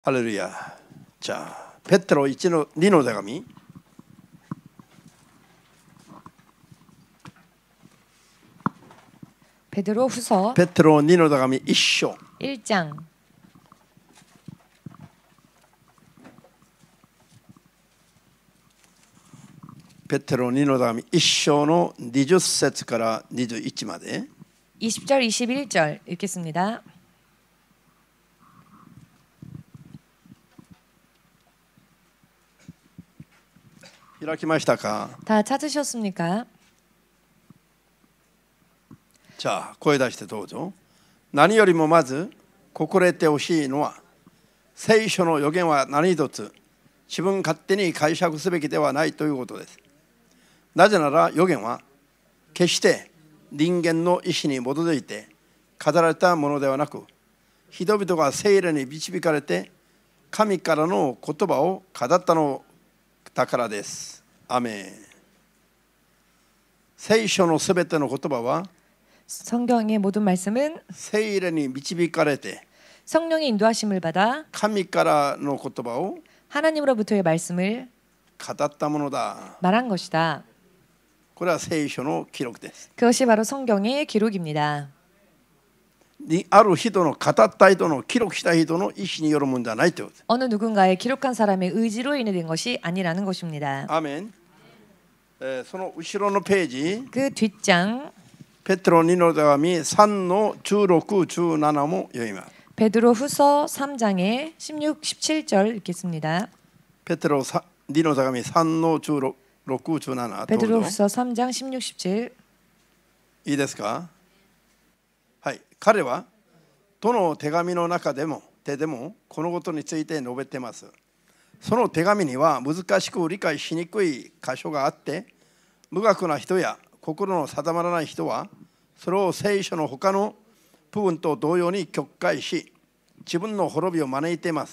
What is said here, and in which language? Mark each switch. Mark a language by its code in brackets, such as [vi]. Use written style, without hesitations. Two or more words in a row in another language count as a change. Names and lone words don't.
[ko] 할렐루야. 자, 베드로 2 [ja] の手紙. [ko] 베드로후서 [ja] 베드로 2 の手紙 1章. [ko] 1장. [ja] 베드로 2 の手紙 1章の20節から21まで. [ko] 20절 21절 읽겠습니다. [ja] 開きましたか? [ko] 다 찾으셨습니까? 자, [ja] 声出してどうぞ. 何よりもまず心得てほしいのは、聖書の預言は何一つ自分勝手に解釈すべきではないということです。なぜなら預言は決して人間の意志に基づいて語られたものではなく、人々が聖霊に導かれて神からの言葉を語ったのだからです。アメン。聖書のすべての言葉は [ko] 성경의 모든 말씀은 [ja] 聖霊に導かれて [ko] 성령의 인도하심을 받아 [ja] 神からの言葉を [ko] 하나님으로부터의 말씀을 [ja] 語ったものだ。 [ko] 말한 것이다. [ja] これは聖書の記録です。 [ko] 그것이 바로 성경의 기록입니다. [ja] ある人の語った人の記録した人の意思によるものじゃないということです。 [ko] 어느 누군가의 기록한 사람의 의지로 인해 된 것이 아니라는 것입니다. [ja] アーメン。その後ろのページ [ko] 그 뒷장 [ja] ペテロ2の手紙3の16、17も読みます。 [ko] 베드로후서 3장의 16, 17절 읽겠습니다. [ja] ペテロ2の手紙3の16、17 [ko] 베드로후서 3장 16, 17 [ja] いいですか？はい。彼はどの手紙の中でもこのことについて述べています。その手紙には難しく理解しにくい箇所があって、無学な人や心の定まらない人はそれを聖書の他の部分と同様に曲解し、自分の滅びを招いています。